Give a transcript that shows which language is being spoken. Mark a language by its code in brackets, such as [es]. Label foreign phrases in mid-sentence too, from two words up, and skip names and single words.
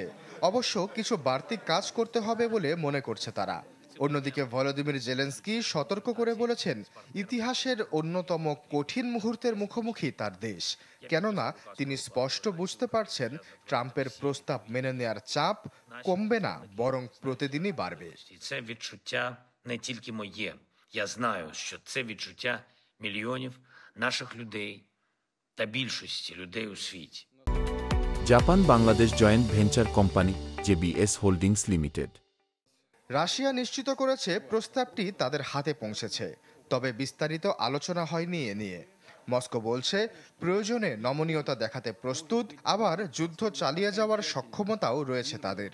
[bn] অবশ্য কিছু বাড়তি কাজ করতে হবে বলে মনে করছে তারা। অন্যদিকে ভলোদিমির জেলেনস্কি সতর্ক করে বলেছেন ইতিহাসের অন্যতম কঠিন মুহূর্তের মুখোমুখি তার দেশ। কেননা তিনি স্পষ্ট বুঝতে পারছেন ট্রাম্পের প্রস্তাব মেনে নেয়ার চাপ কমবে না, বরং প্রতিদিনই বাড়বে। [uk] Я знаю, що це відчуття мільйонів наших людей та більшості людей у світі. [bn] জাপান বাংলাদেশ জয়েন্ট ভেঞ্চার কোম্পানি জেবিএস হোল্ডিংস লিমিটেড। রাশিয়া নিশ্চিত করেছে প্রস্তাবটি তাদের হাতে পৌঁছেছে, তবে বিস্তারিত আলোচনা হয়নি এ নিয়ে। মস্কো বলছে প্রয়োজনে নমনীয়তা দেখাতে প্রস্তুত, আবার যুদ্ধ চালিয়ে যাওয়ার সক্ষমতাও রয়েছে তাদের।